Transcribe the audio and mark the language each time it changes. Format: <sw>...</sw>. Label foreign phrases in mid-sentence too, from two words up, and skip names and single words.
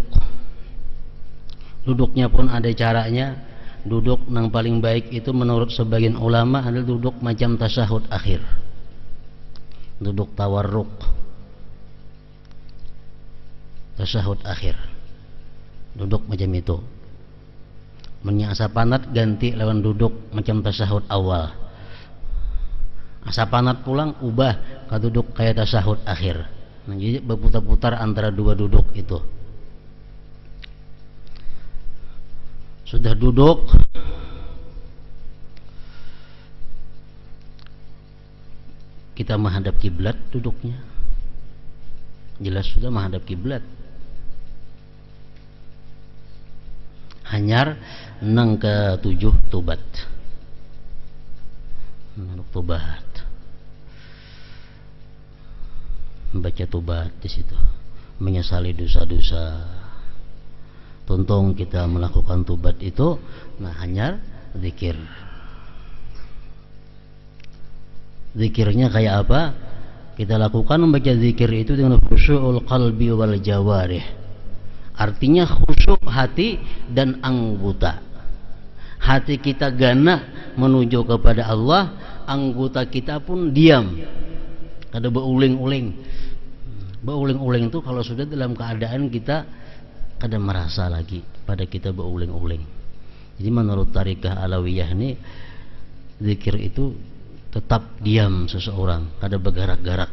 <id>Duduknya pun ada caranya. Duduk yang paling baik itu menurut sebagian ulama adalah duduk macam tasyahud akhir, duduk tawarruk, tasyahud akhir, duduk macam itu.</id> <bjn>Menya asa panat ganti lawan duduk macam tasahud awal. Asa panat pulang ubah ka duduk kayak tasahud akhir.</bjn> <id>Nah, jadi berputar-putar antara dua duduk itu. Sudah duduk, kita menghadap kiblat duduknya. Jelas sudah menghadap kiblat.</id> <bjn>Hanyar nang ke-7 tobat.</bjn> <id>Tobat. Membaca tobat di situ. Menyesali dosa-dosa.</id> <bjn>Tuntung kita melakukan tobat itu, nah hanyar zikir.</bjn> <id>Zikirnya kayak apa? Kita lakukan membaca zikir itu dengan</id> <ar>خشوع القلب والجوارح.</ar> <id>Artinya khusyuk hati dan anggota. Hati kita gana menuju kepada Allah, anggota kita pun diam.</id> <bjn>Kada beuling-uling.</bjn> <id>Beuling-uling itu kalau sudah dalam keadaan kita kada merasa lagi pada kita beuling-uling. Jadi menurut tarikah Alawiyah ini, zikir itu tetap diam seseorang, kada bergerak-gerak.</id>